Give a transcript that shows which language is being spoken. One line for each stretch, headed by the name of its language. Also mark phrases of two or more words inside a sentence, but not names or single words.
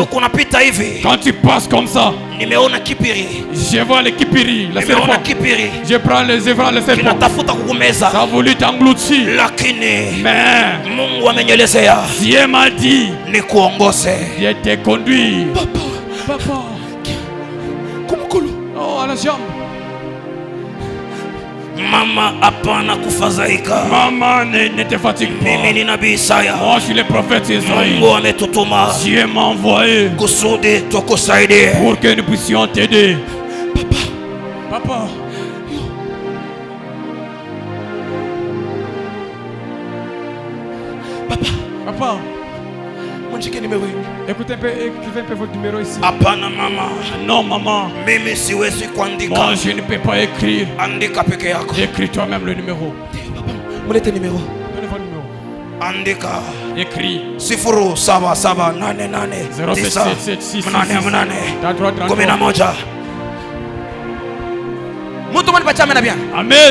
French: Quand tu passes comme ça, je vois les kipiri, le serpent. Je prends les serpents. Ça a voulu t'engloutir. Mais Dieu m'a dit, Dieu te conduit. Papa. Oh, à la jambe.
Swahili: Mama apana kufadhaika.
French: Maman, ne te fatigue pas.
Swahili: Mimi ni nabii Isaya.
French: Moi je suis le prophète Isaïe.
Swahili: Mungu ametutuma.
French: Dieu m'a envoyé
Swahili: kusudi tukusaidie.
French: Pour que nous puissions t'aider. Papa. Papa. Écoutez un peu, écrivez un peu votre numéro ici.
Swahili: Apana mama.
French: Non maman.
Swahili: Mimi siwezi kuandika.
French: Moi je ne peux pas écrire.
Swahili: Andika peke yako.
French: Écris toi-même le numéro.
Swahili: Mulete numéro.
French: Donnez votre numéro.
Swahili: Andika.
French: Écris. 0778 Amen.